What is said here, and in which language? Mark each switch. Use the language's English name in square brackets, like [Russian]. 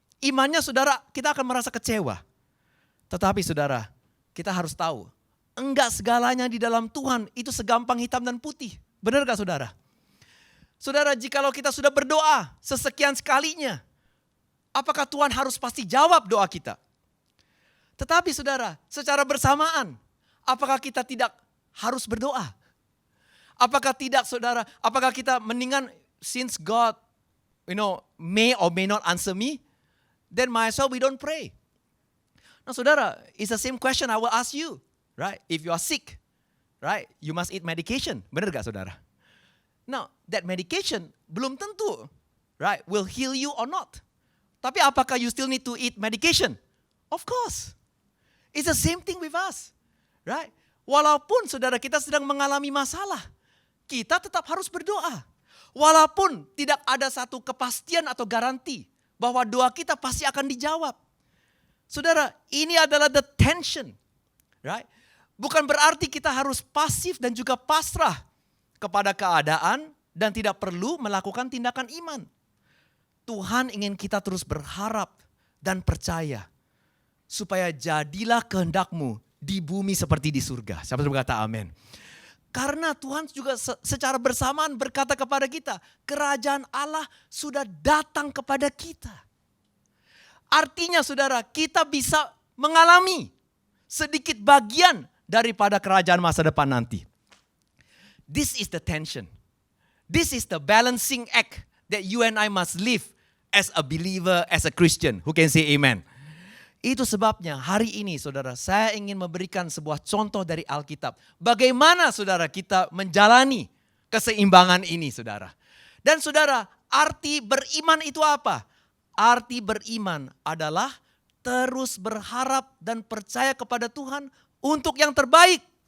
[Indonesian] Imannya saudara kita akan merasa kecewa. Tetapi saudara, kita harus tahu, enggak segalanya di dalam Tuhan itu segampang hitam dan putih. Benar gak saudara? Saudara, jikalau kita sudah berdoa sesekian sekalinya, apakah Tuhan harus pasti jawab doa kita? Tetapi saudara, secara bersamaan, apakah kita tidak harus berdoa? Apakah tidak saudara, apakah kita mendingan [English] since God, may or may not answer me, then might as well we don't pray. [Indonesian] Nah saudara, [English] it's the same question I will ask you, right? If you are sick, right, you must eat medication. [Indonesian] Benar gak saudara? [English] Now, that medication [Indonesian] belum tentu, [English] right, will heal you or not. [Indonesian] Tapi apakah [English] you still need to eat medication? Of course. It's the same thing with us, right? [Indonesian] Walaupun saudara kita sedang mengalami masalah, kita tetap harus berdoa. Walaupun tidak ada satu kepastian atau garansi bahwa doa kita pasti akan dijawab. Saudara, ini adalah [English] the tension, right? [Indonesian] Bukan berarti kita harus pasif dan juga pasrah kepada keadaan dan tidak perlu melakukan tindakan iman. Tuhan ingin kita terus berharap dan percaya supaya jadilah kehendakmu di bumi seperti di surga. Siapa yang berkata amin? Karena Tuhan juga secara bersamaan berkata kepada kita, kerajaan Allah sudah datang kepada kita. Artinya saudara, kita bisa mengalami sedikit bagian daripada kerajaan masa depan nanti. [English] This is the tension. This is the balancing act that you and I must live as a believer, as a Christian. Who can say amen? [Indonesian] Itu sebabnya hari ini saudara, saya ingin memberikan sebuah contoh dari Alkitab. Bagaimana saudara kita menjalani keseimbangan ini saudara. Dan saudara, arti beriman itu apa? Arti beriman adalah terus berharap dan percaya kepada Tuhan untuk yang terbaik.